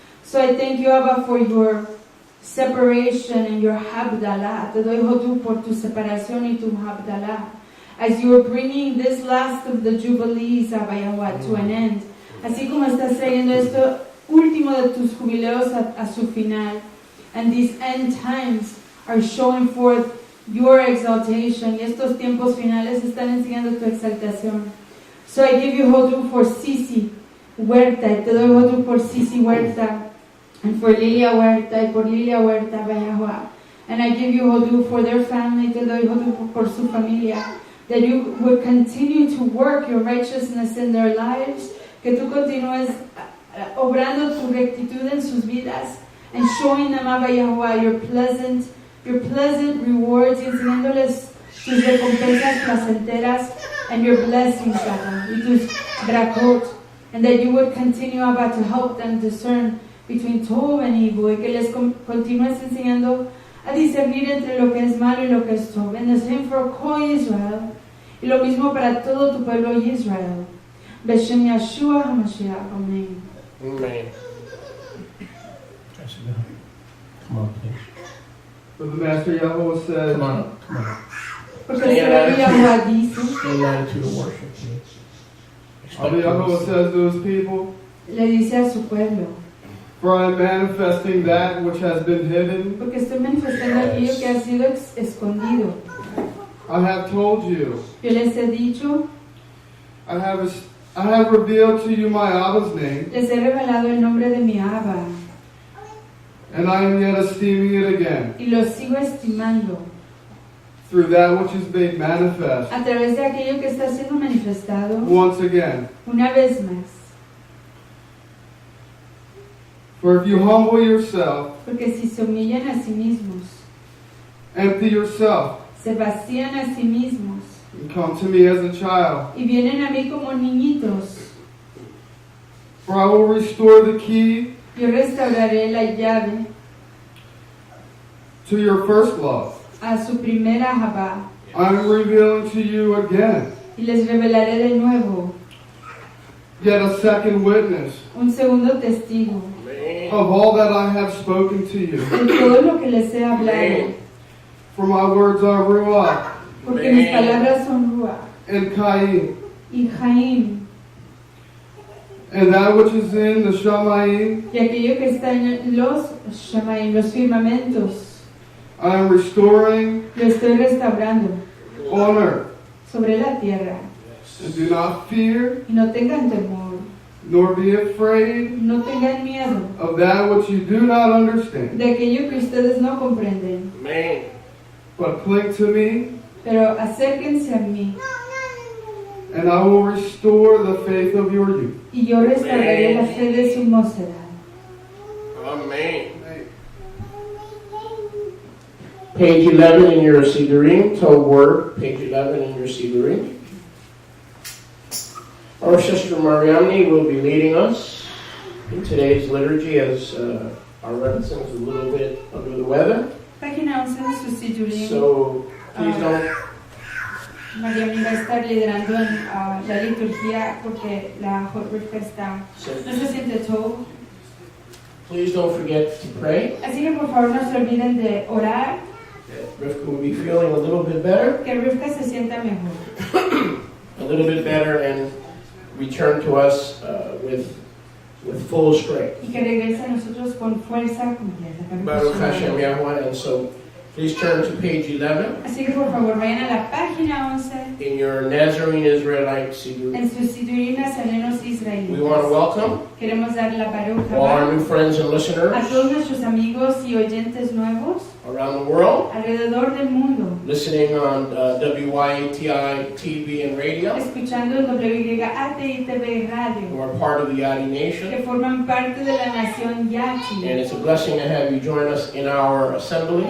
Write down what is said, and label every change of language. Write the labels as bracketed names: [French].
[English] So I thank you, Abba, for your separation and your habdalah. [Spanish] Te doy hodú por tu separación y tu habdalah, [English] as you are bringing this last of the jubilees, Abba Yahuwah, to an end. [Spanish] Así como estás trayendo esto último de tus jubileos a su final. [English] And these end times are showing forth your exaltation. [Spanish] Y estos tiempos finales están enseñando tu exaltación. [English] So I give you hodú for Sisi Huerta. [Spanish] Y te doy hodú por Sisi Huerta. [English] And for Lilia Huerta. [Spanish] Y por Lilia Huerta, [English] Abba Yahuwah. And I give you hodú for their family. [Spanish] Te doy hodú por su familia. [English] That you would continue to work your righteousness in their lives. [Spanish] Que tú continúes obrando tu rectitud en sus vidas. [English] And showing them, Abba Yahuwah, your pleasant rewards, [Spanish] y enseñándoles tus recompensas placenteras [English] and your blessings, Abba, [Spanish] y tus brakot, [English] and that you would continue, Abba, to help them discern between tov and evil, [Spanish] y que les continúes enseñando a discernir entre lo que es malo y lo que es tov. [English] And the same for Kol Yisrael, [Spanish] y lo mismo para todo tu pueblo Yisrael. [Hebrew] Beshem Yeshua HaMashiach, Amen. [English] Amen. Come on, please. But the Master Yahweh said, Come on. [Spanish] Porque el Señor Yahuwah dice, [English] Stay in attitude of worship, please. Abba Yahweh says to his people, [Spanish] le dice a su pueblo, [English] for I am manifesting that which has been hidden. [Spanish] porque estoy manifestando aquello que ha sido escondido. [English] I have told you. [Spanish] Yo les he dicho, [English] I have revealed to you my Abba's name. [Spanish] les he revelado el nombre de mi Abba. [English] And I am yet esteeming it again. [Spanish] Y lo sigo estimando. [English] Through that which is made manifest. [Spanish] A través de aquello que está siendo manifestado. [English] Once again. [Spanish] Una vez más. [English] For if you humble yourself. [Spanish] Porque si se humillan a sí mismos. [English] Empty yourself. [Spanish] Se vacían a sí mismos. [English] And come to me as a child. [Spanish] Y vienen a mí como niñitos. [English] For I will restore the key. [Spanish] Yo restauraré la llave. [English] To your first love. [Spanish] A su primera Jabá. [English] I am revealing to you again. [Spanish] Y les revelaré de nuevo. [English] Yet a second witness. [Spanish] Un segundo testigo. [English] Of all that I have spoken to you. [Spanish] De todo lo que les he hablado. [English] For my words are Ruach. [Spanish] Porque mis palabras son Ruach. [English] And Chaim. [Spanish] Y Chaim. [English] And that which is in the Shamayim. [Spanish] Y aquello que está en los Shamayim, los firmamentos. [English] I am restoring [Spanish] Lo estoy restaurando [English] on earth. [Spanish] sobre la tierra. [English] And do not fear, [Spanish] Y no tengan temor, [English] nor be afraid [Spanish] no tengan miedo [English] of that which you do not understand. [Spanish] de aquello que ustedes no comprenden. [English] Amen. But cling to me, [Spanish] Pero acérquense a mí [English] and I will restore the faith of your youth. [Spanish] y yo restauraré la fe de su mocedad. [English] Amen. Page 11 in your Sidurim, Tov Word, page 11 in your Sidurim. Our sister Mariamne will be leading us in today's liturgy as our reverend is a little bit under the weather. [Spanish] Página 11 de su Sidurim. [English] So please don't. [Spanish] María me va a estar liderando en la liturgia porque la Heaifer está, no se siente todo. [English] Please don't forget to pray. [Spanish] Así que por favor no se olviden de orar, [English] Rivka will be feeling a little bit better, [Spanish] que Rivka se sienta mejor. [English] a little bit better, and return to us with full strength. [Spanish] Y que regrese a nosotros con fuerza completa. [Hebrew] Baruch Hashem Yahweh. [English] And so please turn to page 11 [Spanish] Así que por favor vayan a la página 11 [English] in your Nazarene Israelite Sidur. [Spanish] en sus Sidurim nazarenos [English] We [Spanish] israelitas. [English] want to welcome [Spanish] Queremos dar la Baruch [English] all our [Hebrew] Haba [English] new friends and a listeners [Spanish] todos nuestros amigos y oyentes nuevos [English] around the world, [Spanish] alrededor del mundo, [English] listening on WYATI TV and radio, [Spanish] escuchando en WYATI TV Radio, [English] who are part of the Yadi [Spanish] que [English] Nation. [Spanish] forman parte de la nación Yati. [English] And it's a blessing to have you join us in our assembly,